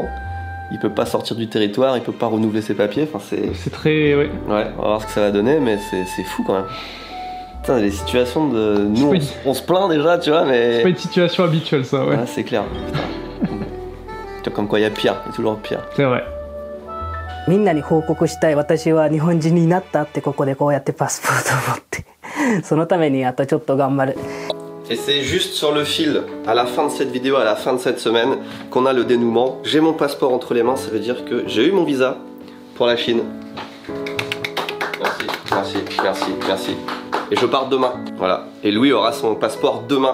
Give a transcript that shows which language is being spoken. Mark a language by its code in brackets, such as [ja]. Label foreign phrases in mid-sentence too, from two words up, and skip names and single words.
[fr] Il peut pas sortir du territoire, il peut pas renouveler ses papiers. Enfin, c'est très. Ouais. Ouais, on va voir ce que ça va donner, mais c'est fou quand même. Putain, les situations de. Nous, on se plaint déjà, tu vois, mais. C'est pas une situation habituelle, ça, ouais. Ouais, c'est clair. Putain. Comme quoi, il y a pire, il y a toujours pire. C'est vrai. [ja] みんなに報告したい。私は日本人になったってここでこうやってパスポートを持って。そのためにあとちょっと頑張る。 [fr] Et c'est juste sur le fil, à la fin de cette vidéo, à la fin de cette semaine, qu'on a le dénouement. J'ai mon passeport entre les mains, ça veut dire que j'ai eu mon visa pour la Chine. Merci, merci, merci, merci. Et je pars demain, voilà. Et Louis aura son passeport demain.